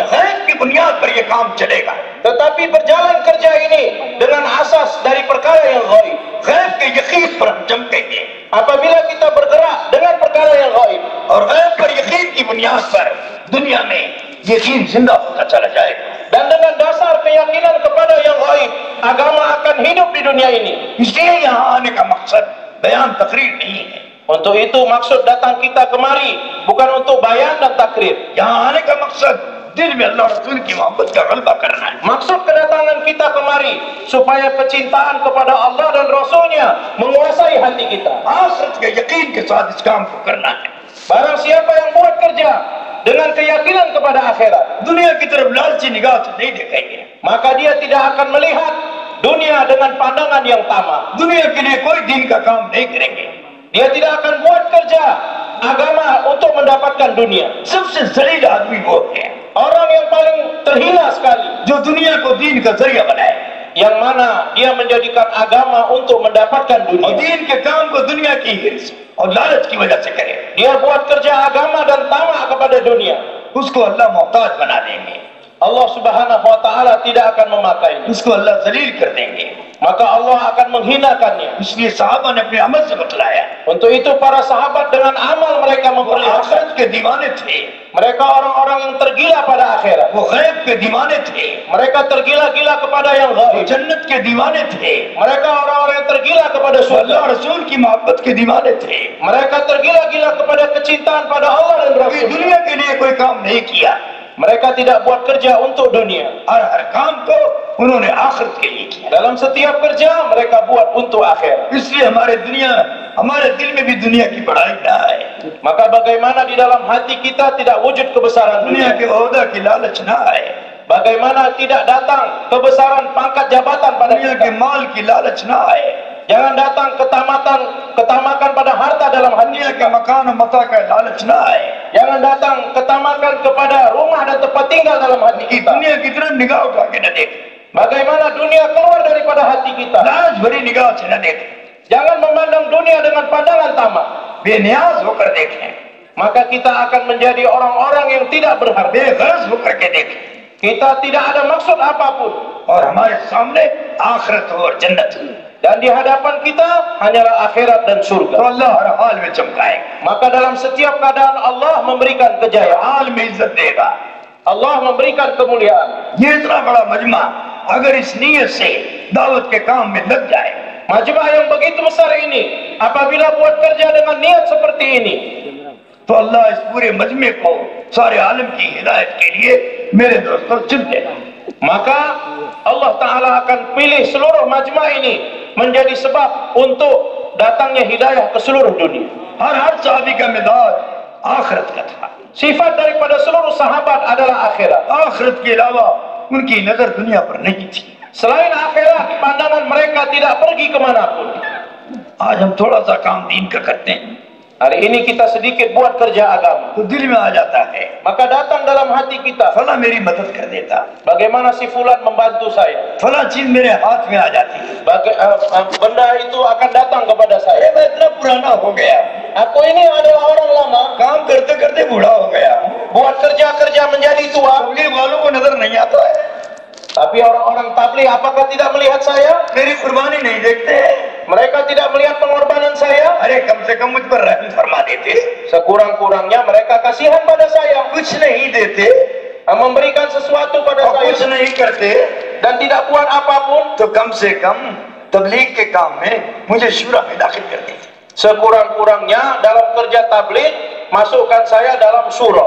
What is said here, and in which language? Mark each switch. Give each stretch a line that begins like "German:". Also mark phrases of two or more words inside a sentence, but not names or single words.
Hindi: गैब की बुनियाद पर यह काम चलेगा।
Malay: Tetapi berjalan kerja ini dengan asas dari perkara yang ghaib.
Hindi: गैब के यकीन पर हम चमकेंगे
Malay: Apabila kita bergerak dengan perkara yang ghaib,
Hindi: और गैब पर यकीन की बुनियाद पर दुनिया में यकीन जिंदा होता चला जाएगा।
Malay: dan dengan dasar keyakinan kepada yang ghaib, agama akan hidup di dunia ini.
Hindi: इसलिए यहाँ आने का मकसद बयान तकरीर नहीं है।
Malay: Untuk itu maksud datang kita kemari bukan untuk bayan dan takrir.
Hindi: यहाँ आने का मकसद दिल में अल्लाह रसूल की मोहब्बत का गलबा करना है।
Malay: Maksud kedatangan kita kemari supaya kecintaan kepada Allah dan Rasulnya menguasai hati kita.
Hindi: आखिरत के यकीन के साथ इस काम को करना है।
Malay: Barang siapa yang buat kerja dengan keyakinan kepada akhirat,
Hindi: दुनिया की तरफ लालची निगाह से नहीं देखेंगे।
Malay: maka dia tidak akan melihat dunia dengan pandangan yang tamak.
Hindi: दुनिया के लिए कोई दिन का काम नहीं करेंगे।
Malay: Dia tidak akan buat kerja agama untuk mendapatkan dunia.
Hindi: सबसे जलील आदमी वो है
Malay: Orang yang paling terhina sekali,
Hindi: जो दुनिया को दीन का जरिया बनाए
Malay: yang mana dia menjadikan agama untuk mendapatkan
Hindi: और
Malay: dunia.
Hindi: दीन के काम को दुनिया की हिर्स और लालच की वजह से करे,
Malay: Dia buat kerja agama dan tamak kepada dunia.
Hindi: उसको अल्लाह मोहताज बना देंगे,
Malay: Allah
Arabic: سبحانه وتعالى
Malay: tidak akan memakainya.
Hindi: उसको अल्लाह जलील कर देंगे।
Malay: Maka Allah akan menghinakannya.
Hindi: इसलिए साहबा ने अपने अमल से बतलाया।
Malay: Untuk itu para sahabat dengan amal mereka
Hindi: वो
Malay: memperlihatkan
Hindi: आखिरत के दीवाने थे,
Malay: mereka orang-orang yang tergila pada akhirat.
Hindi: वो गैब के दीवाने थे,
Malay: Mereka tergila-gila kepada yang
Hindi: वो
Malay: gaib.
Hindi: जन्नत के दीवाने थे,
Malay: Mereka orang-orang yang tergila kepada
Hindi: वो
Malay: surga.
Hindi: अल्लाह रसूल की मोहब्बत के दीवाने थे।
Malay: Mereka tergila-gila kepada kecintaan pada Allah dan
Hindi: कभी
Malay: Rasul.
Hindi: दुनिया के लिए कोई काम नहीं किया,
Malay: Mereka tidak buat kerja untuk dunia.
Hindi: हर काम को उन्होंने आखिरत के लिए किया।
Malay: Dalam setiap kerja mereka buat untuk akhirat.
Hindi: इसलिए हमारे दिल में भी दुनिया की बड़ाई ना आए,
Malay: Maka bagaimana di dalam hati kita tidak wujud kebesaran
Hindi: दुनिया
Malay: dunia?
Hindi: के ओहदा की लालच ना आए,
Malay: Bagaimana tidak datang kebesaran pangkat jabatan pada
Hindi: दुनिया के
Malay: kita?
Hindi: माल की लालच ना आए,
Malay: Jangan datang ketamakan pada harta dalam hati
Hindi: दुनिया
Malay: kita.
Hindi: के मकान और मता का लालच ना आए,
Malay: Jangan datang ketamakan kepada rumah dan tempat tinggal dalam hati
Hindi: कि
Malay: kita.
Hindi: दुनिया की तरफ निगाह उठा के न देखे,
Malay: Bagaimana dunia keluar daripada hati kita?
Hindi: लालच भरी निगाह से न देखे,
Malay: Jangan memandang dunia dengan pandangan tamak.
Hindi: बेनियाज होकर देखें,
Malay: Maka kita akan menjadi orang-orang yang tidak berharga.
Hindi: बेगर्ज होकर के देखें,
Malay: Kita tidak ada maksud apapun.
Hindi: और हमारे सामने आखिरत हो और जन्नत हो,
Malay: Dan di hadapan kita hanyalah akhirat dan
Hindi: तो
Malay: surga.
Hindi: अल्लाह हर हाल में चमकाएगा,
Malay: Maka dalam setiap keadaan Allah memberikan
Hindi: हर
Malay: kejayaan.
Hindi: हाल में इज्जत देगा।
Malay: Allah memberikan kemuliaan.
Hindi: ये इतना बड़ा मजमा अगर इस नीयत से दावत के काम में लग जाए,
Malay: Majmah yang begitu besar ini, apabila buat kerja dengan niat seperti ini,
Hindi: तो अल्लाह इस पूरे मजमे को सारे आलम की हिदायत के लिए मेरे दोस्तों चुन लेगा।
Malay: maka Allah Ta'ala akan pilih seluruh majmah ini menjadi sebab untuk datangnya hidayah ke seluruh dunia.
Hindi: हर साहबी का मिजाज आखिरत का था,
Malay: Sifat daripada seluruh sahabat adalah akhirat.
Hindi: आखिरत के अलावा उनकी नजर दुनिया पर नहीं थी।
Malay: Selain akhirat, pandangan mereka tidak pergi kemanapun.
Hindi: आज हम थोड़ा सा काम दीन का करते हैं
Malay: Hari ini kita sedikit buat kerja agama,
Hindi: तो दिल में आ जाता है,
Malay: maka datang dalam hati kita,
Hindi: फला मेरी मदद कर देता,
Malay: bagaimana si fulan membantu saya,
Hindi: फला चीज मेरे हाथ में आ जाती है,
Malay: benda itu akan datang kepada saya.
Hindi: मैं इतना पुराना हो गया,
Malay: Aku ini adalah orang lama,
Hindi: काम करते करते बूढ़ा हो गया,
Malay: buat kerja-kerja menjadi tua,
Hindi: तबलीग वालों को नजर नहीं आता है,
Malay: tapi orang-orang tabligh apakah tidak melihat saya?
Hindi: मेरी कुर्बानी नहीं देखते,
Malay: Mereka tidak melihat pengorbanan saya.
Hindi: अरे कम से कम मुझ पर रहम फरमा देते,
Malay: Sekurang-kurangnya mereka kasihan pada saya,
Hindi: कुछ नहीं देते
Malay: memberikan sesuatu pada
Hindi: और कुछ
Malay: saya
Hindi: नहीं करते,
Malay: dan tidak buat apapun.
Hindi: तो कम से कम तबलीग के काम में मुझे शूरा में दाखिल कर देते।
Malay: Sekurang-kurangnya dalam kerja tabligh masukkan saya dalam surau.